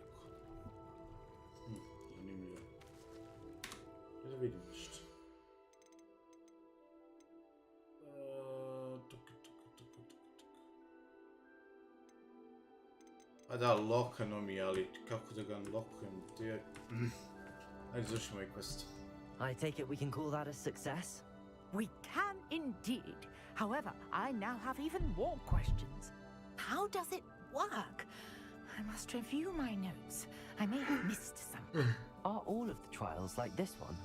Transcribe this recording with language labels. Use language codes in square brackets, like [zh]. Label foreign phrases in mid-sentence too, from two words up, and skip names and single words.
[sr] Zanimljivo. Da vidim nešto. Pa da, lokano mi, ali kako da ga unlockujem? Ajde, završimo ovaj quest. [en] I take it we can call that a success? We can indeed. However, I now have even more questions. How does it work? I must review my notes. I may have missed some. Are all of the trials like this one?